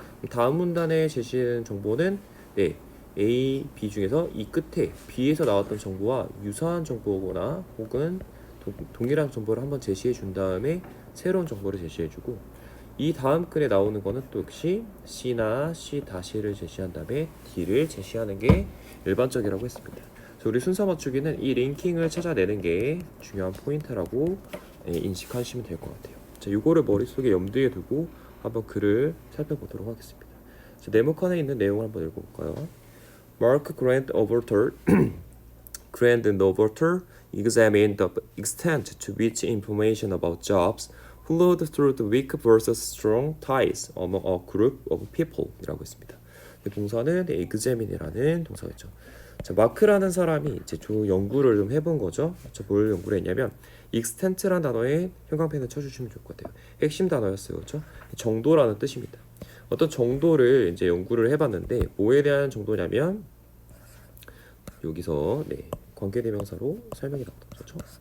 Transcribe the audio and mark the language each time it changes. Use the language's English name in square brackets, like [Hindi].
[Korean] 다음 문단에 제시하는 정보는 네, A, B 중에서 이 끝에 B에서 나왔던 정보와 유사한 정보거나 혹은 동일한 정보를 한번 제시해 준 다음에 새로운 정보를 제시해 주고, 이 다음 글에 나오는 거는 또 역시 C나 C-를 제시한 다음에 D를 제시하는 게 일반적이라고 했습니다. 그래서 우리 순서 맞추기는 이 링킹을 찾아내는 게 중요한 포인트라고 인식하시면 될 것 같아요. 자, 이거를 머릿속에 염두에 두고 한번 글을 살펴보도록 하겠습니다. 자, 네모칸에 있는 내용을 한번 읽어볼까요? [English] Mark Grant Overtor Grant and Overtor examined the extent to which information about jobs flowed through the weak versus strong ties among a group of people [Korean] 이라고 했습니다. 동사는 examin이라는 동사였죠. 자, 마크라는 사람이 이제 연구를 좀 해본 거죠. 뭘 연구를 했냐면 extent라는 단어에 형광펜을 쳐주시면 좋을 것 같아요. 핵심 단어였어요, 그렇죠? 정도라는 뜻입니다. 어떤 정도를 이제 연구를 해봤는데 뭐에 대한 정도냐면 여기서 네, 관계대명사로 설명이 나왔던 거죠.